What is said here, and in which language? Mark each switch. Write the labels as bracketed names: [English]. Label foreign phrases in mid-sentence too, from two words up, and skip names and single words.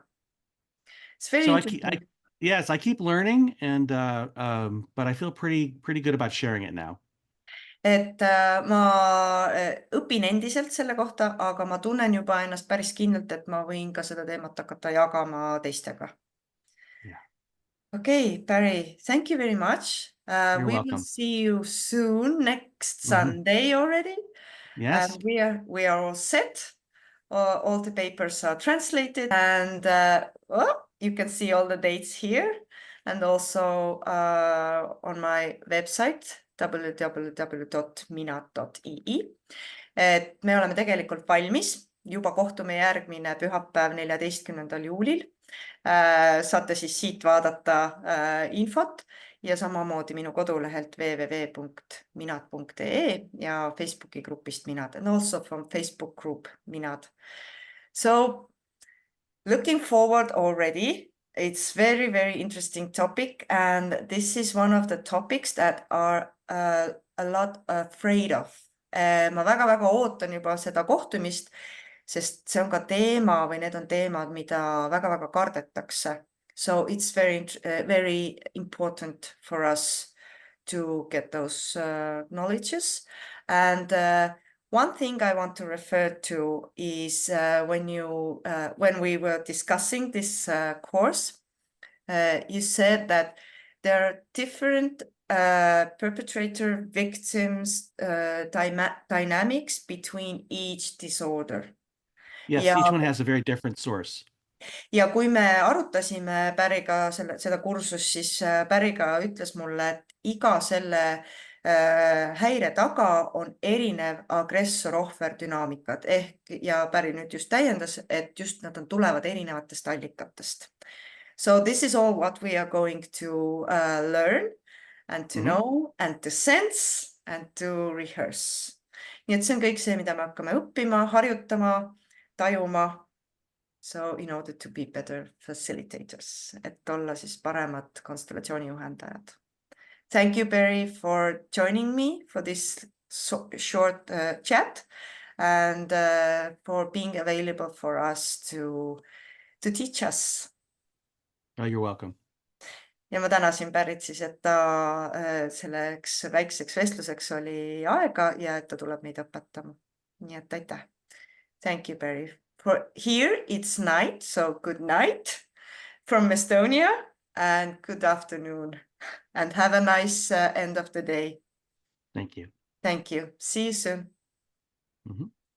[English] It's very So interesting. yes, I keep learning, and but I feel pretty good about sharing it now. [Estonian] Et ma õpin endiselt selle kohta, aga ma tunnen juba ennast päris kindlalt, et ma võin ka seda teemat hakata jagama teistega. [English] Yeah. Okay, Barry, thank you very much. You're We will welcome. see you soon, next Mhm. Sunday already. Yes. And we are all set. All the papers are translated, and you can see all the dates here, and also on my website www.minat.ee. [Estonian] Et me oleme tegelikult valmis, juba kohtume järgmine pühapäev 14. juulil. Saate siis siit vaadata infot ja samamoodi minu kodulehelt www.minat.ee ja Facebooki grupist Minad, [English] and also from Facebook group Minad. So looking forward already, it's very, very interesting topic, and this is one of the topics that are a lot afraid of. [Estonian] Ma väga-väga ootan juba seda kohtumist, sest see on ka teema või need on teemad, mida väga-väga kardetakse. [English] So it's very important for us to get those knowledges. And one thing I want to refer to is when we were discussing this course, you said that there are different perpetrator victims dynamics between each disorder. Yes, [Estonian] Ja, [English] each one has a very different source. [Estonian] ja kui me arutasime Päriga seda kursust, siis Päriga ütles mulle, et iga selle häire taga on erinev agressor-ohver dünaamikad ja Päri nüüd just täiendas, et just nad tulevad erinevatest allikatest. [English] So this is all what we are going to learn and to know and to sense and to rehearse. [Estonian] Nii et see on kõik see, mida me hakkame õppima, harjutama, tajuma. [English] So in order to be better facilitators, [Estonian] et olla siis paremad konstellatsioonijuhendajad. [English] Thank you, Barry, for joining me for this short chat and for being available for us to teach us. Oh, you're welcome. [Estonian] Ja ma tänasin Barryt siis, et ta selleks väikseks vestluseks oli aega ja et ta tuleb meid õpetama. Nii et aitäh. [English] Thank you, Barry. For here it's night, so good night from Estonia and good afternoon and have a nice end of the day. Thank you. Thank you. See you soon. Mhm.